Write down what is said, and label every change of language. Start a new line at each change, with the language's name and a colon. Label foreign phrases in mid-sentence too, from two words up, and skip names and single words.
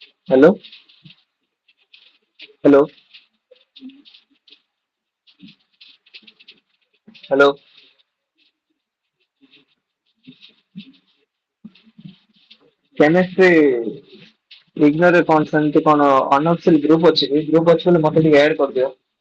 English: Hello, hello, hello. Chemistry ignore
Odia: କଣ ସେମିତି କଣ
English: unofficial group
Odia: ଅଛି କି? Group ଅଛି ବୋଲେ ମତେ ଟିକେ add କରିଦିଅ।